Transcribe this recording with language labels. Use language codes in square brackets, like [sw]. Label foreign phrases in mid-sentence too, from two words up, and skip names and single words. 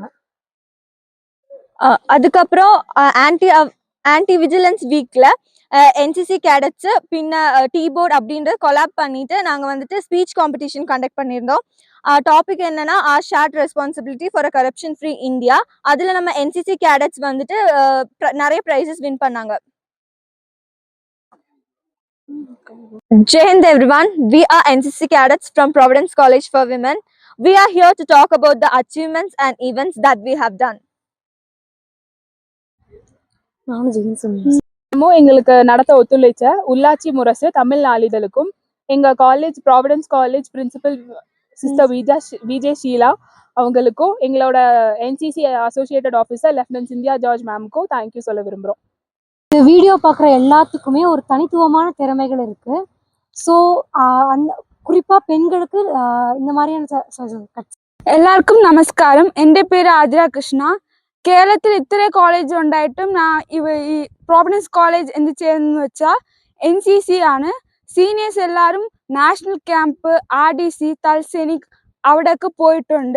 [ta] அதுக்கப்புறம் [en] anti vigilance weekla NCC cadets [ta] பின்ன டீ போர்ட் அப்படின்ற கொலாப் பண்ணிட்டு நாங்கள் வந்துட்டு [en] speech competition conduct [ta] பண்ணியிருந்தோம். [en] டாபிக் என்னன்னா shared responsibility for a corruption free India. [ta] அதில் நம்ம [en] NCC cadets [ta] வந்துட்டு நிறைய [en] prizes win [ta] பண்ணாங்க. [en] Jai Hind everyone. We are NCC cadets from Providence College for Women. We are here to talk about the achievements and events that we have done. [ta] எங்களுக்கு நடத்த ஒத்துழைச்ச உள்ளாட்சி முரசு தமிழ் நாளிதழுக்கும் எங்க காலேஜ் ப்ராவிடன்ஸ் காலேஜ் [en] principal sister [ta] விஜய் ஷீலா அவங்களுக்கும் எங்களோட [en] NCC associated officer lieutenant [ta] சிந்தியா ஜார்ஜ் மேமுக்கும் தேங்க்யூ சொல்ல விரும்புகிறோம். இந்த வீடியோ பார்க்குற எல்லாத்துக்குமே ஒரு தனித்துவமான திறமைகள் இருக்குது. ஸோ அந்த குறிப்பாக பெண்களுக்கு இந்த மாதிரியான [ml] എല്ലാവർക്കും നമസ്കാരം. എൻ്റെ പേര് ആതിര കൃഷ്ണ. കേരളത്തിൽ ഇത്ര കോളേജ് ഉണ്ടായിട്ടും ഈ പ്രോവിഡൻസ് കോളേജ് എന്ത് ചെയ്യുന്നതെന്ന് വെച്ചാൽ NCC ആണ്. സീനിയേഴ്സ് എല്ലാവരും [en] national camp [ml] RDC തൽസൈനിക് അവിടെയൊക്കെ പോയിട്ടുണ്ട്.